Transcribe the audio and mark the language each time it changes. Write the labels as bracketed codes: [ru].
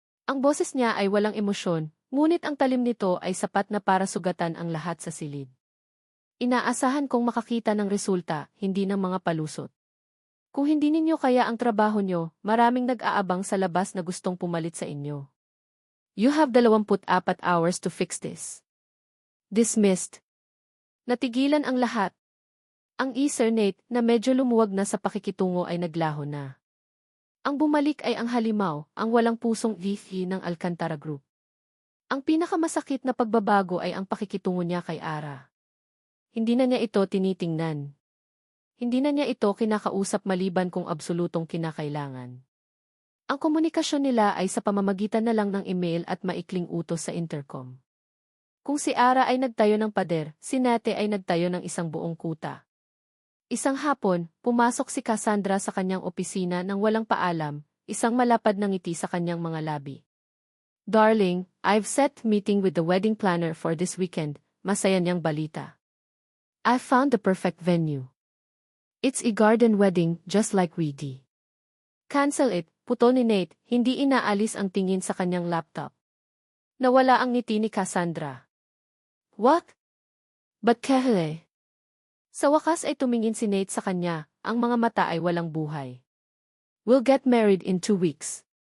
[tl] Ang boses niya ay walang emosyon, ngunit ang talim nito ay sapat na para sugatan ang lahat sa silid. Inaasahan kong makakita ng resulta, hindi ng mga palusot. Kung hindi ninyo kaya ang trabaho nyo, maraming nag-aabang sa labas na gustong pumalit sa inyo. [en] You have 24 hours to fix this. Dismissed. [tl] Natigilan ang lahat. Ang Sir Nate na medyo lumuwag na sa pakikitungo ay naglaho na. Ang bumalik ay ang halimaw, ang walang pusong VP ng Alcantara Group. Ang pinakamasakit na pagbabago ay ang pakikitungo niya kay Ara. Hindi na niya ito tinitingnan. Hindi na niya ito kinakausap maliban kung absolutong kinakailangan. Ang komunikasyon nila ay sa pamamagitan na lang ng email at maikling utos sa intercom. Kung si Ara ay nagtayo ng pader, si Nate ay nagtayo ng isang buong kuta. Isang hapon, pumasok si Cassandra sa kanyang opisina nang walang paalam, isang malapad na ngiti sa kanyang mga labi. [en] Darling, I've set meeting with the wedding planner for this weekend, [tl] masaya niyang balita. [en] I found the perfect venue. It's a garden wedding, just like we did. Cancel it, [tl] puto ni Nate, hindi inaalis ang tingin sa kanyang laptop. Nawala ang ngiti ni Cassandra. [en] What? But Kehle? [tl] Sa wakas ay tumingin si Nate sa kanya, ang mga mata ay walang buhay. [en] We'll get married in 2 weeks.